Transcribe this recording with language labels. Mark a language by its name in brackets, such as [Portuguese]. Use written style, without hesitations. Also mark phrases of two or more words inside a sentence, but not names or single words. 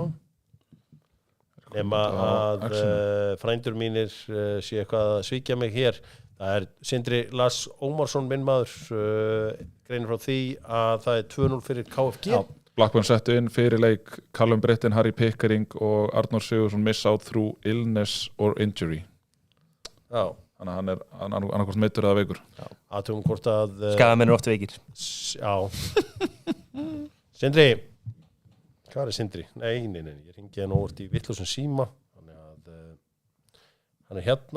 [Icelandic] Nema að frændur mínir sé eitthvað að svíkja mig hér. Það er Sindri Lars Ómarsson, minn maður, greinir frá því að það er 2-0 fyrir KFG. Já. Blackburn settu inn fyrir leik Callum Brittain, Harry Pickering og Arnór Sigurðsson [English] miss out through illness or injury. [Icelandic] Já. Þannig að hann er annarkvort meiddur eða veikur. Athugum hvort að skagamenn eru oft veikir. Já. Sindri, hvað er Sindri? Nei, ég ringi hann óvart í vitlausum síma. Hann er hérna.